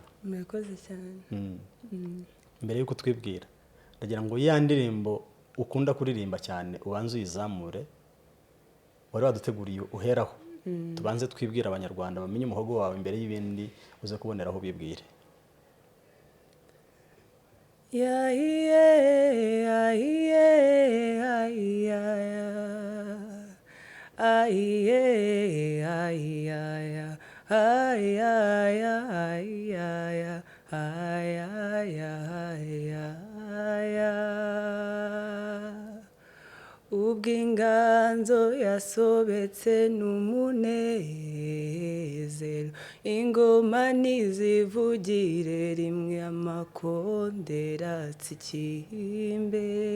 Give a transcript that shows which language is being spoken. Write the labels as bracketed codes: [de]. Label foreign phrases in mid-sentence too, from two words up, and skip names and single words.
[rw] Murakoze cyane. Mbere yuko twibwira ndagira ngo ya ndirimbo ukunda kuririmba cyane ubanze uyizamure, wari waduteguriye uheraho. Tubanze twibwira abanyarwanda bamenye umuhogo wawe imbere y'ibindi uze kuboneraho bibwire. Ya iye ya iye ya iye iye ya iye ubw'inganzo yasobetse n'umunezero, ingoma nizivugire rimwe amakondera atsikimbe.